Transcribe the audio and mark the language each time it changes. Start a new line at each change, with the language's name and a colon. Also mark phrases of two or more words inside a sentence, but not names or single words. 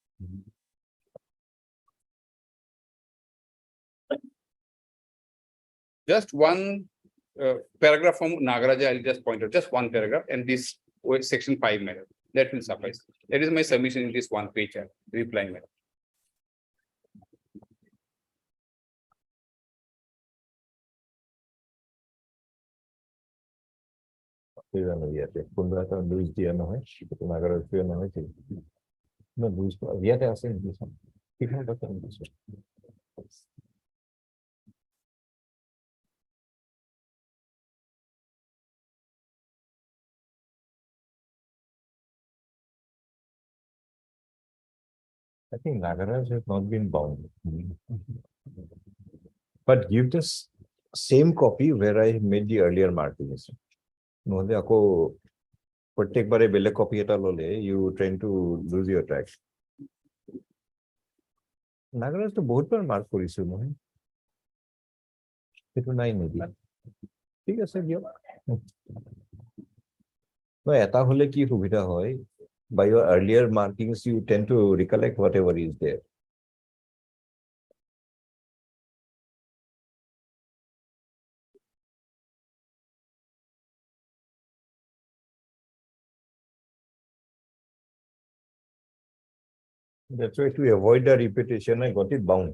English: Just one paragraph from Nagaraja, I'll just point out, just one paragraph, and this section 5 matter. That will suffice. That is my submission in this one page reply matter.
Assamese: লুইচ দিয়া নহয় নাগাৰত দিয়া নহয় না লুইচ ইয়াতে আছে নেকি কিখানে কথা দিছো
English: I think Nagaraj has not been bound. But give this same copy where I made the earlier markings.
Assamese: নহলে আকৌ প্ৰত্যেকবাৰে বেলেগ কপি এটা ললে
English: you trying to lose your track.
Assamese: নাগাৰাজটো বহুতবাৰ মাৰ্ক কৰিছো মই সেইটো নাই নেকি ঠিক আছে দিয়ক no এটা হলে কি সুবিধা হয়
English: by your earlier markings you tend to recollect whatever is there. That's why to avoid the repetition, I got it bound.